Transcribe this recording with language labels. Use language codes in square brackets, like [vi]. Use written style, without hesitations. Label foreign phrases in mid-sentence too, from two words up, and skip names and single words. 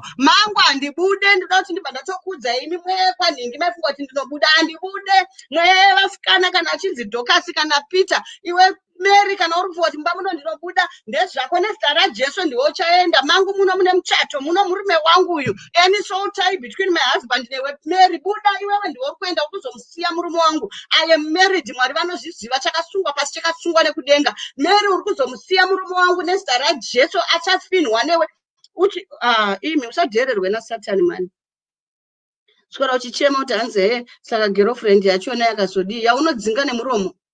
[sn] mangu handibude ndoda kuti ndibva ndatokudza imi mwekwanhingi maifunga kuti ndinobuda handibude mwevasikana kana achinzi Dhokasi kana Peter iwe Mary kana uri kufunga kuti mba muno ndinobuda ndezvako nezita raJesu ndiwo chaenda mangu muno mune muchato muno murume wangu uyu [en] any soul tie between my husband [sn] newe Mary buda iwewe ndiwo kuenda kuzomusiya murume wangu [en] I am married [sn] Mwari vanozviziva chakasungwa pasi chakasungwa nekudenga Mary uri kuzomusiya murume wangu nezita raJesu achafinhwa newe uchi imi usadhererwe naSatani mani swera uchichema kuti hanze saka girlfriend yachona yakazodii yaunodzinga nemuromo